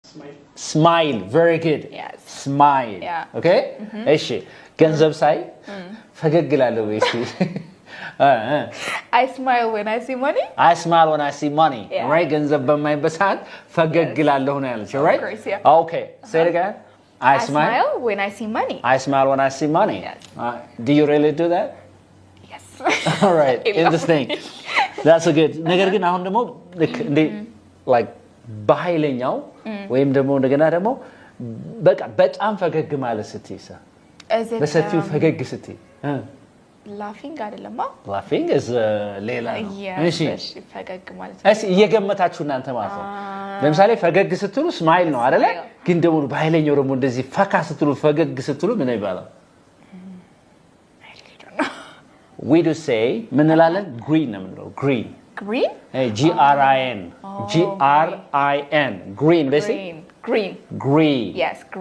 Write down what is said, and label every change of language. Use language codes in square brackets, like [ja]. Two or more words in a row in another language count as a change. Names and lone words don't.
[en] smile very good Yes. smile Yeah. [am] okay እሺ ገንዘብ ሳይ ፈገግ እላለሁ ወይስ [en] I smile when I see money. I smile when I see money Yeah. [am] right ገንዘብ በማይበት ሰዓት ፈገግ እላለሁ ነው ያልሽው right [en] course, yeah. okay say it again I smile when I see money. I smile when I see money Yes. Do you really do that Yes. all right interesting that's a good [am] ነገር ግን አሁን ደግሞ እንደ like በኃይለኛው ወይም ደግሞ እንደገና ደግሞ በቃ በጣም ፈገግ ማለት ስትይሳ [en] Is it [am] በሰፊው ፈገግ ስትይ laughing አይደለም [en] laughing is [am] ሌላ ነው እሺ ፈገግ ማለት እሺ እየገመታችሁ እናንተ ማለት ነው ለምሳሌ ፈገግ ስትሉ ስማይል ነው አይደለ ግን ደግሞ በኃይለኛው ደግሞ እንደዚህ ፈካ ስትሉ ፈገግ ስትሉ ምን ይባላል [en] we do say [am] ምን እንላለን green ነው የምንለው green [en] green G R I N G R I N green basically green green yes